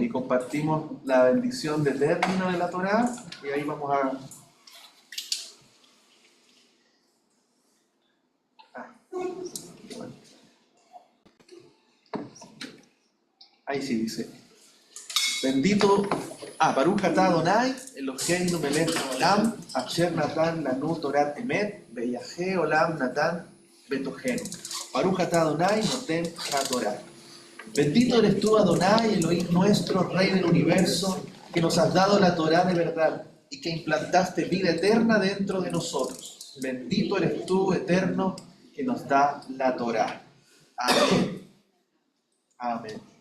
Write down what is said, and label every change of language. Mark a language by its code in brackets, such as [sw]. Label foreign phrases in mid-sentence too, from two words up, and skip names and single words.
[es] Y compartimos la bendición del término de la Torá. Y ahí vamos a... Ahí sí dice. Bendito, [he] ברוך אתה אדני אלהינו מלך העולם אשר נתן לנו תורת אמת וחיי עולם נטע בתוכנו. ברוך אתה אדני נותן התורה. [es] Bendito eres tú, Adonai, Elohim nuestro, Rey del universo, que nos has dado la Torá de verdad y que implantaste vida eterna dentro de nosotros. Bendito eres tú, eterno, que nos da la Torá. Amén. Amén.